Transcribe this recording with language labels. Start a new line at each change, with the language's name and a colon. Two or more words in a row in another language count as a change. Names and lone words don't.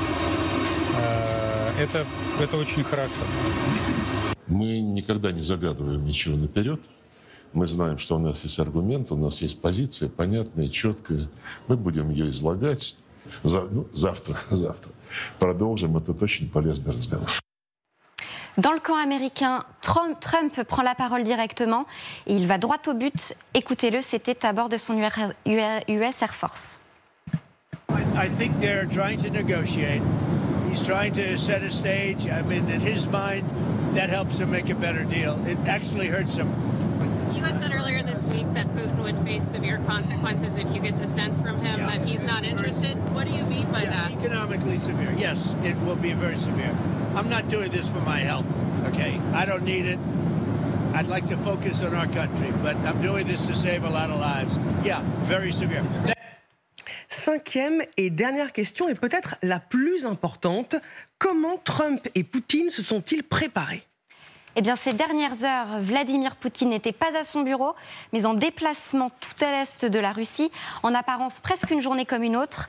Russian: Это очень хорошо. Мы никогда не загадываем ничего наперед. Мы знаем, что у нас есть аргументы, у нас есть позиция понятная, четкая. Мы будем ее излагать. Завтра продолжим этот очень полезный разговор.
French: Dans le camp américain, Trump prend la parole directement et il va droit au but. Écoutez-le, c'était à bord de son US Air Force.
English: I think they're trying to negotiate. He's trying to set a stage. I mean, in his mind, that helps him make a better deal. It actually hurts him. You had said earlier this week that Putin would face severe consequences if you get the sense from him that he's not interested. What do you mean by that? Economically severe. Yes, it will be very severe. I'm not doing this for my health, okay? I don't need it. I'd like to focus on our country, but I'm doing this to save a lot of lives. Yeah, very severe.
French: Cinquième et dernière question, et peut-être la plus importante. Comment Trump et Poutine se sont-ils préparés ? Eh bien, ces dernières heures, Vladimir Poutine n'était pas à son bureau, mais en déplacement tout à l'est de la Russie, en apparence presque une journée comme une autre.